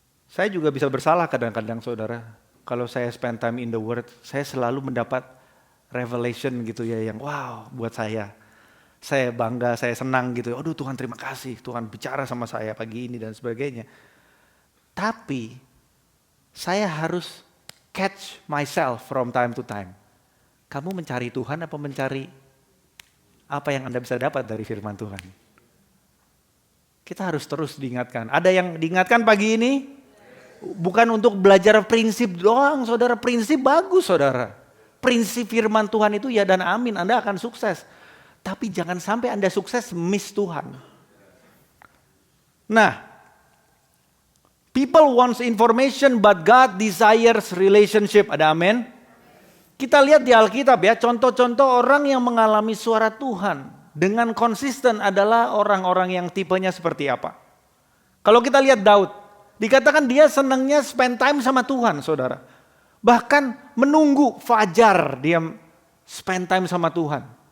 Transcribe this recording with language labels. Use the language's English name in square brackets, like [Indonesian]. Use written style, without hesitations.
[Indonesian] Saya juga bisa bersalah kadang-kadang, saudara. Kalau saya [English] spend time in the Word, [Indonesian] saya selalu mendapat revelation gitu ya yang wow buat saya. Saya bangga, saya senang gitu. Aduh Tuhan terima kasih, Tuhan bicara sama saya pagi ini dan sebagainya. Tapi saya harus [English] catch myself from time to time. [Indonesian] Kamu mencari Tuhan apa mencari apa yang Anda bisa dapat dari firman Tuhan? Kita harus terus diingatkan. Ada yang diingatkan pagi ini? Bukan untuk belajar prinsip doang, saudara. Prinsip bagus, saudara. Prinsip firman Tuhan itu ya dan amin, Anda akan sukses. Tapi jangan sampai Anda sukses miss Tuhan. [English] Nah, people wants information but God desires relationship. [Indonesian] Ada amin? Kita lihat di Alkitab ya, contoh-contoh orang yang mengalami suara Tuhan dengan konsisten adalah orang-orang yang tipenya seperti apa. Kalau kita lihat Daud, dikatakan dia senangnya [English] spend time [Indonesian] sama Tuhan, saudara. Bahkan menunggu fajar dia [English] spend time [Indonesian] sama Tuhan.